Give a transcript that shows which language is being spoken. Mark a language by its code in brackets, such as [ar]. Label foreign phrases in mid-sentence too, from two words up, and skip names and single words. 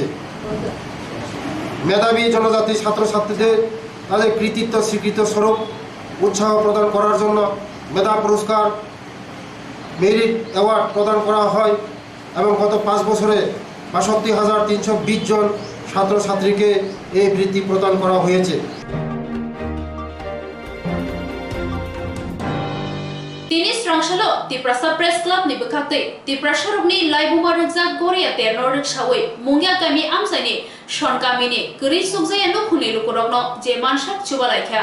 [bn] মেধাবী জনজাতি ছাত্রছাত্রীদের তাদের কৃতিত্ব স্বীকৃত স্বরূপ উৎসাহ প্রদান করার জন্য মেধা পুরস্কার, [en] merit award [bn] প্রদান করা হয় এবং গত 5 বছরে ৬২,৩২০ জন ছাত্রছাত্রীকে এই বৃত্তি প্রদান করা হয়েছে। [trp] Tini Swrangchalo Tiprasa Press Club ni bekakte Tiprasharukni laibuma rukjak Korea terno rukshawi mungya kami amsani shon kami ni gri sukjaya nukhuni lukurokno je manshak chubalaikha